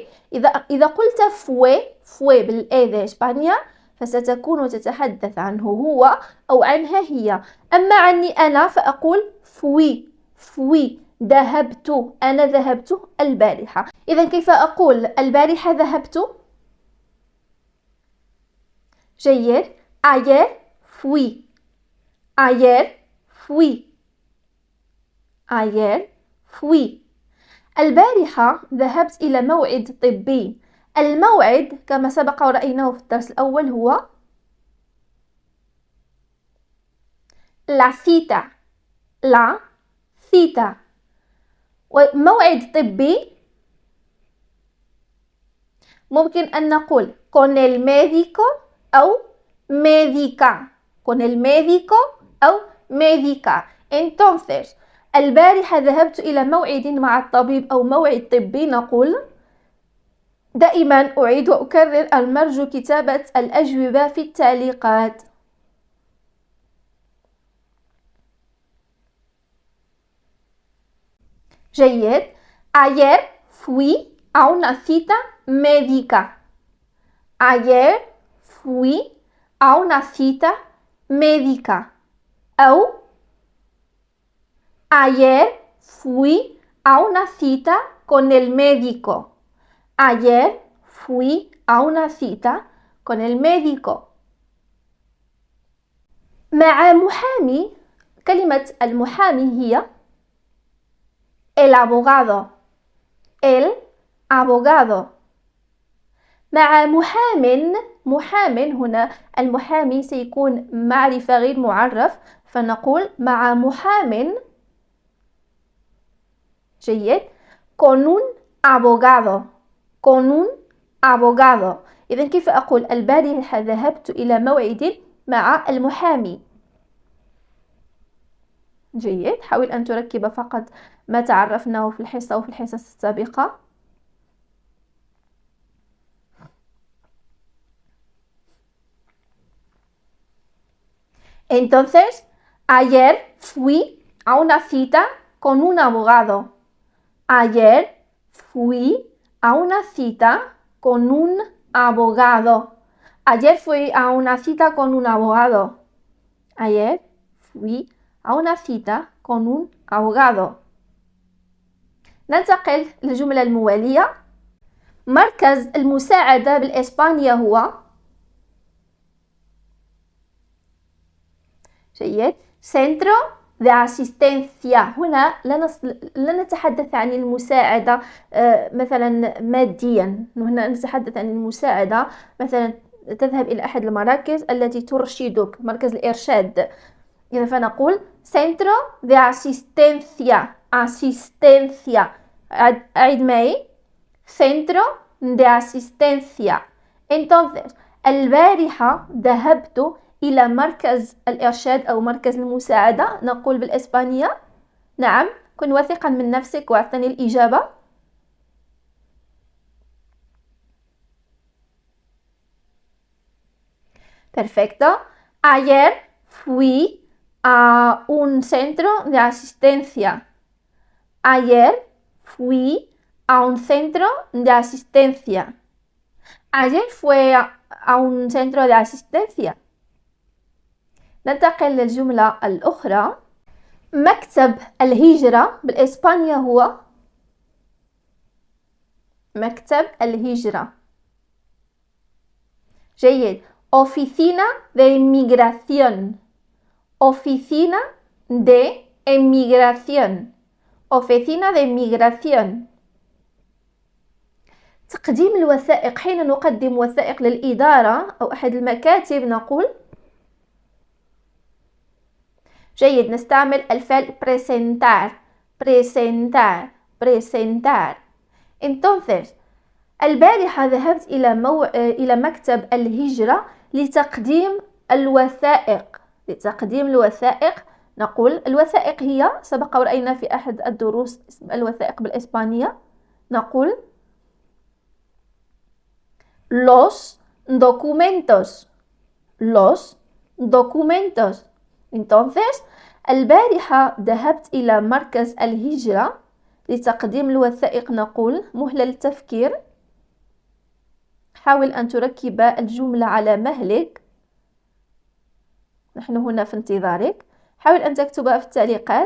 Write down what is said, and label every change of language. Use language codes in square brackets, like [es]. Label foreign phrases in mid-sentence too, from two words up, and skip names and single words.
[ar] إذا قلت fue بالإيه إسبانيا فستكون تتحدث عنه هو أو عنها هي. أما عني أنا فأقول fui ذهبت، أنا ذهبت البارحة. إذا كيف أقول البارحة ذهبت؟ جيد. [es] ayer fui. [ar] البارحة ذهبت إلى موعد طبي. الموعد كما سبق ورأيناه في الدرس الأول هو [es] la cita. [ar] وموعد طبي ممكن أن نقول [es] con el médico [ar] أو médica. Entonces البارحة ذهبت إلى موعد مع الطبيب أو موعد طبي. نقول دائما أعيد وأكرر المرجو كتابة الأجوبة في التعليقات. جيد. [es] ayer fui a una cita médica. أو ayer fui a una cita con el médico. [ar] مع محامي، كلمة المحامي هي [es] el abogado. [ar] مع محام هنا المحامي سيكون معرفة غير معرف، فنقول مع محام. جيد. [es] con un abogado. [ar] إذن كيف أقول البارحة ذهبت إلى موعد مع المحامي؟ جيد. حاول أن تركب فقط ما تعرفناه في الحصة وفي الحصص السابقة. [es] Entonces, ayer fui a una cita con un abogado. Ayer fui a una cita con un abogado. [ar] ننتقل للجملة الموالية. مركز المساعدة بالإسبانية هو جيد. [es] centro de asistencia. [ar] هنا لا نتحدث عن المساعدة مثلا ماديا، هنا نتحدث عن المساعدة مثلا تذهب إلى أحد المراكز التي ترشدك، مركز الإرشاد. [es] إذا فنقول centro de asistencia. أعد معي centro de asistencia. [ar] Entonces البارحة ذهبت إلى مركز الإرشاد أو مركز المساعدة، نقول بالإسبانية. نعم، كن واثقا من نفسك واعطني الإجابة. [es] Perfecto. Ayer fui a un centro de asistencia. Ayer fui a un centro de asistencia. Ayer fue a un centro de asistencia. [ar] ننتقل للجملة الأخرى. مكتب الهجرة بالإسبانيا هو مكتب الهجرة. جيد. [es] Oficina de inmigración. Oficina de inmigración. Oficina de inmigración. [ar] تقديم الوثائق. حين نقدم وثائق للإدارة أو أحد المكاتب نقول جيد، نستعمل الفعل presentar. [es] Presentar. Presentar. Entonces, [ar] البارحة ذهبت إلى مكتب الهجرة لتقديم الوثائق. لتقديم الوثائق نقول الوثائق هي، سبق ورأينا في أحد الدروس اسم الوثائق بالإسبانية، نقول [es] los documentos. Los documentos. Entonces, [ar] البارحة ذهبت إلى مركز الهجرة لتقديم الوثائق نقول مهلة للتفكير. حاول أن تركب الجملة على مهلك، نحن هنا في انتظارك. حاول أن تكتبها في التعليقات.